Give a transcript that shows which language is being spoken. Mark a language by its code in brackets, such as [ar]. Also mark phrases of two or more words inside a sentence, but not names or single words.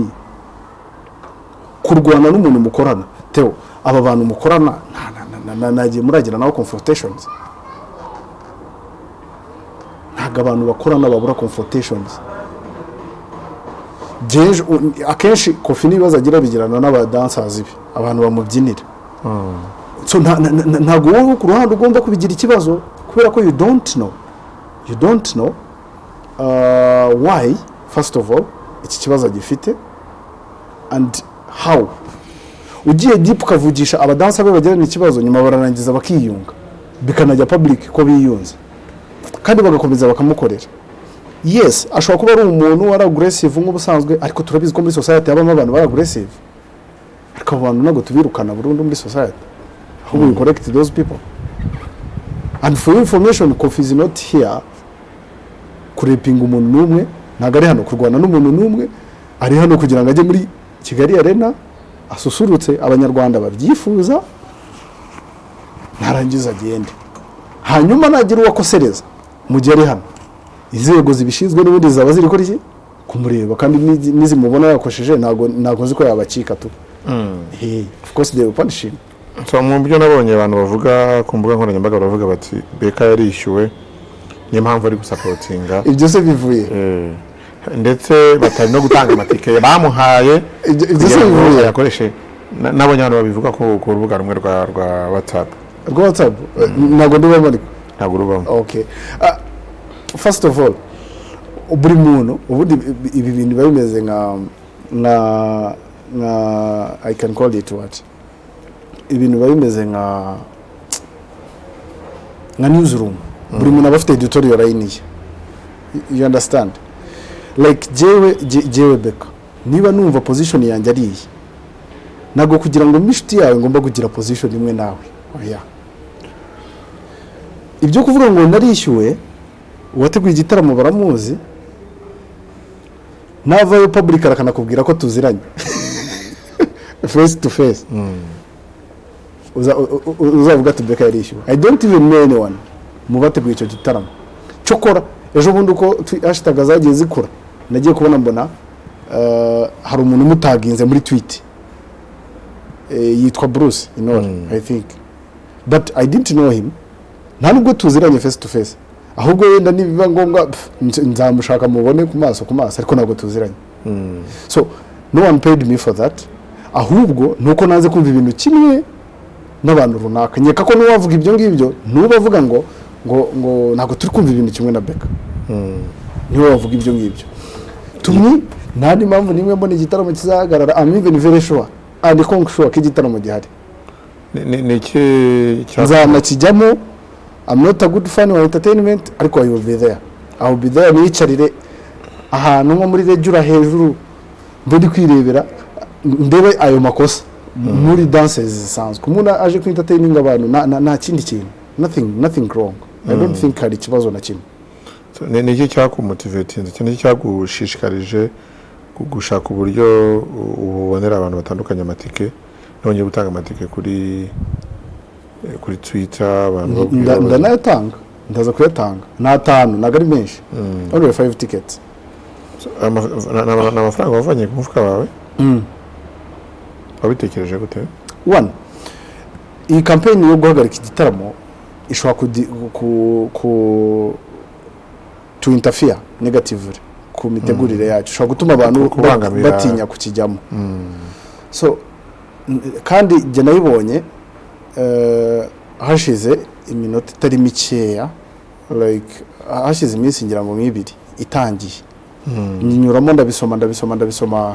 [rw] Kurwana n'umuntu mukorana Theo aba bantu mukorana nagiye muragira naho confrontations, ntabwo abantu bakorana babura confrontations. Akenshi Kofi n'ibibazo agira bigirana n'abadancers be, abantu bamubyinira. So ntabwo wowe ku ruhande ugomba kubigira ikibazo kubera ko [en] you don't know why first of all [rw] iki kibazo gifite [en] and how. [rw] Ugiye deep ukavugisha abadansa be bagirana ikibazo nyuma bararangiza bakiyunga bikanajya public ko biyunze kandi bagakomeza bakamukorera. Yes, ashobora kuba ari umuntu wari aggressive nk'ubusanzwe, ariko turabizi ko muri society habamo abantu bari aggressive, ariko abantu ntabwo tubirukana burundu muri society, ahubwo [en] we correct those people. And for information, Kofi is not here [rw] kurepinga umuntu n'umwe, ntabwo ari hano kurwana n'umuntu n'umwe, ari hano kugira ngo ajye muri Kigali Arena asusurutse abanyarwanda babyifuza, narangiza agende, hanyuma nagira uwakosereza mu gihe ari hano inzego zibishinzwe n'ubundi zaba ziri kuri iki kumureba, kandi nizimubona yakosheje ntago nzi ko yabacika tu. [en] Of course they will punish him. [rw] So mu byo nabonye abantu bavuga ku mbuga nkoranyambaga baravuga bati Beka yarishyuwe niyo mpamvu ari gusapotinga ibyo se bivuye, ndetse batari no gutanga amatike bamuhaye, ibyo se bivuye yakoreshe. Nabonye abantu babivuga ku rubuga rumwe rwa WhatsApp. Ntabwo ndubamo ariko ntabwo rubamo. [en] Okay, first of all [rw] buri muntu ubundi ibi bintu biba bimeze nka [en] I can call it what, [rw] ibintu biba bimeze nka newsroom. Buri muntu aba afite [en] editorial line [rw] ye, [en] you understand, [rw] like jewe Beka niba numva position yanjye ari iyi, ntabwo kugira ngo mishiti yawe ngomba kugira position imwe nawe. Oya, ibyo kuvuga ngo narishyuwe uwateguye igitaramo baramuzi, navayo public arakanakubwira ko tuziranye [en] face to face, [rw] uzavuga ati Beka yarishyuwe. [en] I don't even know anyone [rw] mu bateguye icyo gitaramo. Cyokora ejo bundi uko hashtag zagiye zikura, nagiye kubona mbona hari umuntu umutaginze muri tweet yitwa Bruce Inor, [en] I think, but I didn't know him, [rw] nta nubwo tuziranye [en] face to face, [rw] ahubwo yenda nibiba ngombwa nzamushaka mubone ku maso ariko ntabwo tuziranye. [en] So no one paid me for that, [rw] ahubwo nuko naze kumva ibintu kimwe n'abantu runaka. Nyeka ko nuwavuga ibyo ngibyo nubavuga ngo ntabwo turi kumva ibintu kimwe na Beka, niwe wavuga ibyo ngibyo. Tumwe nandi mpamvu nimwe mbona igitaramo kizahagarara, [en] I'm even very sure and sure [rw] ko igitaramo gihari. Ni iki nzana kijyamo, [en] I'm not a good fan of entertainment, ariko I will be there. I will be there, [rw] niyicarire ahantu nko muri regura hejuru mbodi kwirebera ndebe ayo makosa muri dances zisanzwe. Umuntu aje ku entertaining abantu nta kindi kintu, [en] nothing wrong. I don't think [rw] hari ikibazo na kimwe. Ni iki cyakumotivatinze, ni iki cyagushishikarije gushaka uburyo ubonera abantu batandukanye amatike, nongeye gutanga amatike kuri Twitter abantu ndanayatanga, ndaza kuyatanga n'atanu ntabwo ari menshi, [en] only 5 tickets. [rw] N'amafaranga wavanye ku mufuka wawe wabitekereje gute? One, iyi campaign yo guhagarika igitaramo ishobora [en] to interfere negatively [rw] ku mitegurire yacu, ishobora gutuma abantu batinya kukijyamo. So kandi jye nayibonye hashize iminota itari mikeya, like hashize iminsi ngira ngo 2 itangiye, nyuramo ndabisoma.